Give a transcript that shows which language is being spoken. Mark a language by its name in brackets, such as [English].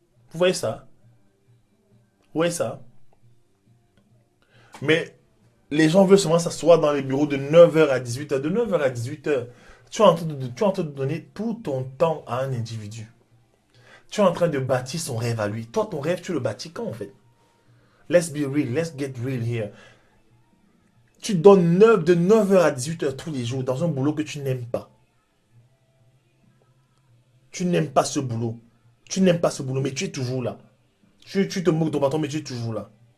[French] Vous voyez ça? Vous voyez ça? Mais les gens veulent seulement s'asseoir dans les bureaux de 9h à 18h. De 9h à 18h, tu es en train de donner tout ton temps à un individu. Tu es en train de bâtir son rêve à lui. Toi, ton rêve, tu le bâtis quand en fait? [English] Let's be real, let's get real here. [French] Tu donnes de 9h à 18h tous les jours dans un boulot que tu n'aimes pas. Tu n'aimes pas ce boulot. Tu n'aimes pas ce boulot, mais tu es toujours là. Tu te moques de ton patron, mais tu es toujours là.